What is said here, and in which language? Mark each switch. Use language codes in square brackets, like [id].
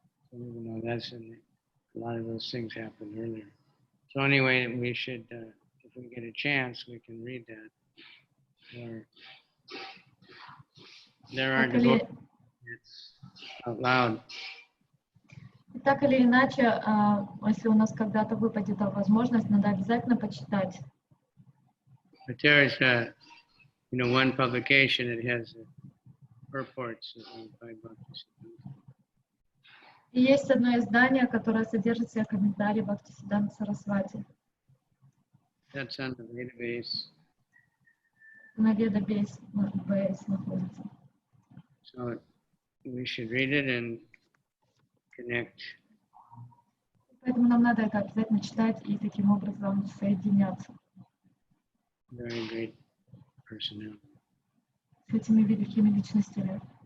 [en] So, you know, that's a lot of those things happened earlier. So anyway, we should, if we get a chance, we can read that. Or there are devotees out loud. [ru] Так или иначе, если у нас когда-то выпадет возможность, надо обязательно почитать. [en] But there is one publication that has purports by Bhaktisiddhanta. [ru] И есть одно издание, которое содержит в себе комментарии Бхактисиддханты Сарасвати. [en] That's on the database. [ru] На Ведабейс находится. [en] So we should read it and connect. [ru] Поэтому нам надо это обязательно читать и таким образом соединяться [en] Very great personality. [ru] с этими великими личностями.